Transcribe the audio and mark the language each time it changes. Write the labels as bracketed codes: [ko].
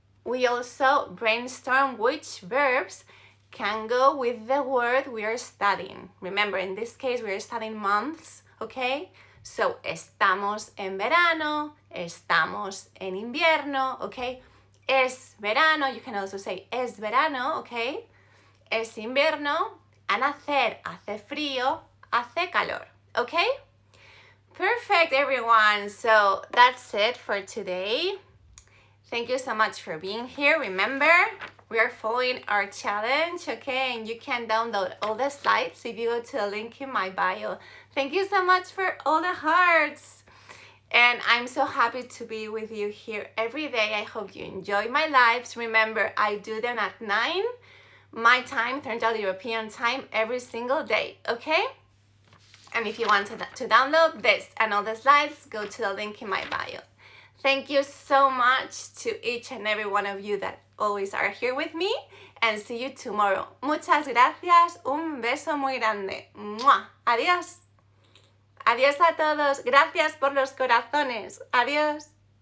[en] we also brainstorm which verbs can go with the word we are studying. Remember, in this case, we are studying months, okay? So, [es] estamos en verano, estamos en invierno, [en] okay? [es] Es verano, [en] you can also say [es] es verano, [en] okay? [es] Es invierno, and hacer, hace frío, hace calor, okay? [en] Perfect, everyone. So that's it for today. Thank you so much for being here. Remember, we are following our challenge, okay? And you can download all the slides if you go to the link in my bio. Thank you so much for all the hearts. And I'm so happy to be with you here every day. I hope you enjoy my lives. Remember, I do them at 9 my time, Central European time, every single day, okay? And if you want to download this and all the slides, go to the link in my bio. Thank you so much to each and every one of you that always are here with me, and see you tomorrow. [es] Muchas gracias, un beso muy grande. ¡Mua! Adiós. Adiós a todos. Gracias por los corazones. Adiós.